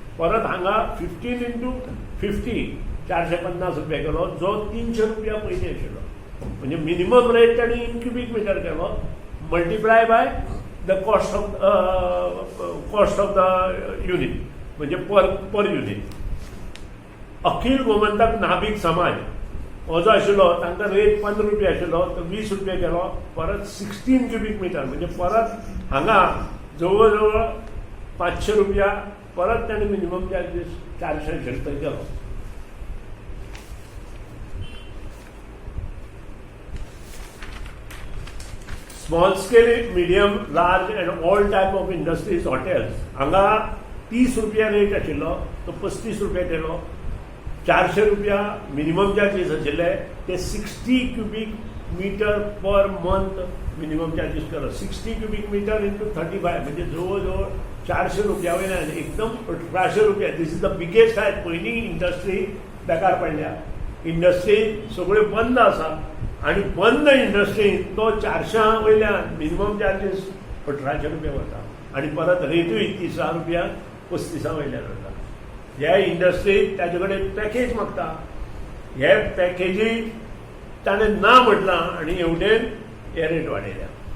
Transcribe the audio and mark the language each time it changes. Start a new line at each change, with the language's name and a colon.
Konkani: परत हांगा 15 इंटू 50 ₹450 केलो जो ₹300 पयलीं आशिल्लो.
English: म्हणजे minimum rate
Konkani: तांणी
English: in cubic metre
Konkani: Kelo
English: multiply by the cost of the unit
Konkani: म्हणजे
English: Per unit.
Konkani: अखिल गोमंतक नाभिक समाज हो जो आशिल्लो तांकां रेट ₹15 आशिल्लो तो ₹20 केलो. परत 16 क्युबिक मिटर म्हणजे परत हांगा जवळ जवळ ₹500 परत तांणी minimum charges ₹400 Kelo.
English: small scale medium large and all type of industries hotels
Konkani: हांगा ₹30 रेट आशिल्लो तो ₹35 केलो. ₹400 मिनिमम चार्जीस आशिल्ले ते 60 cubic metre
English: per month minimum charges
Konkani: केलो. 60 क्युबिक मिटर इंटू 35 म्हणजे जवळ जवळ ₹400 वयल्यान एकदम ₹1800.
English: This is the biggest height.
Konkani: पयलीं इंडस्ट्री बेकार पडल्या. इंडस्ट्री सगळ्यो बंद आसा आनी बंद इंडस्ट्रीन तो 400 वयल्यान मिनिमम चार्जीस ₹1800 वता आनी परत रेटूय ₹30 ₹35 वयल्यान वता. ह्या इंडस्ट्रीक ताजे कडेन पॅकेज मागता. हे पॅकेजी ताणें ना म्हटलां आनी एवढेन हे रेट वाडयल्या.